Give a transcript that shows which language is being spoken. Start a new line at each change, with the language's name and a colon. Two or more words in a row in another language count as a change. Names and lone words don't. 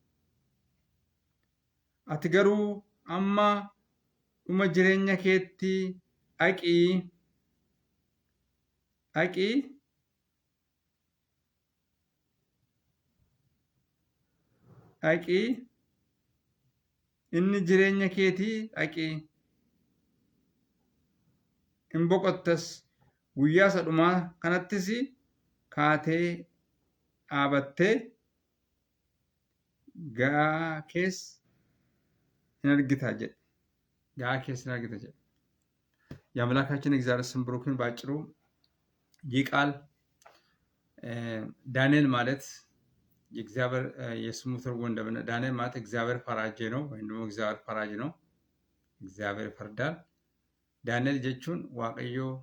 Oromo: Ati garuu amma dhuma jireenya keetti dhaqii inni jireenya keetii dhaqii hin boqottas. Guyyaa isa dhumaa kanattis kaatee dhaabattee ga'aa kees hin argita jedhe።
Amharic: የአምላካችን እግዚአብሔር ስም ብሩክ ይሁን። ባጭሩ ይህ ቃል ዳንኤል ማለት የእግዚአብሔር የስሙ ትርጉም እንደምን ዳንኤል ማለት እግዚአብሔር ፈራጅ ነው ወይም ደግሞ እግዚአብሔር ፈራጅ ነው። እግዚአብሔር ይፈርዳል። ዳንኤል
Oromo: jechuun Waaqayyo